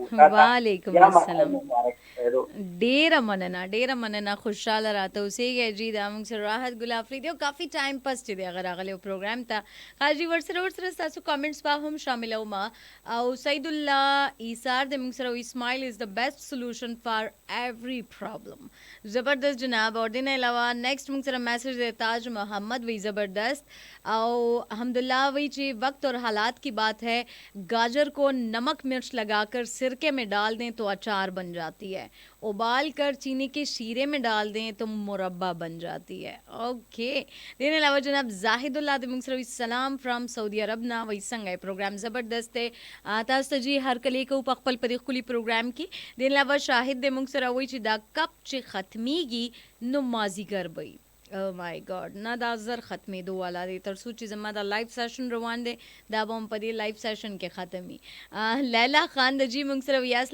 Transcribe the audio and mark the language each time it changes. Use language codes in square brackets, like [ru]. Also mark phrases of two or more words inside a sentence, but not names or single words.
[ps] وعلیکم السلام ډیره مننه خوشاله راته اوسېږئ جی دا موږ سره راحت ګل افریدي او کافي ټایم پس چې دی هغه راغلی پروګرام ته حاجي ورسره ستاسو کامنټس به هم شاملوم او سید الله ایثار د موږ سره اسماعیل [en] is the best solution for every problem [ps] زبردست جناب اور دین علاوه نیکسٹ موږ سره میسج دی تاج محمد وی زبردست او الحمدللہ وی چې [ur] وقت اور حالات کی بات ہے گاجر کو نمک مرچ لگا کر سرکے میں ڈال دیں تو اچار بن جاتی ہے ابال کر چینی کے شیرے میں ڈال دیں تو مربع بن جاتی ہے [ps] اوکے دین علاوه جناب زاہد الله د موږ سره سلام فرام سعودی عرب نا وی څنګه پروګرام زبردست دی تاسو ته جی هر کلی کو په خپل په خولي پروګرام کې دین علاوه شاهد د موږ سره وی چې دا کپ چې ختميږي نو مازیګر وي او [en] my god [ps] نه دا زر ختمېدو والا دی تر څو چې زما دا [en] life session [ps] روان دی دا به هم په دې [en] life session [ps] کې ختمي لیلا خان د جی موږ سره ویا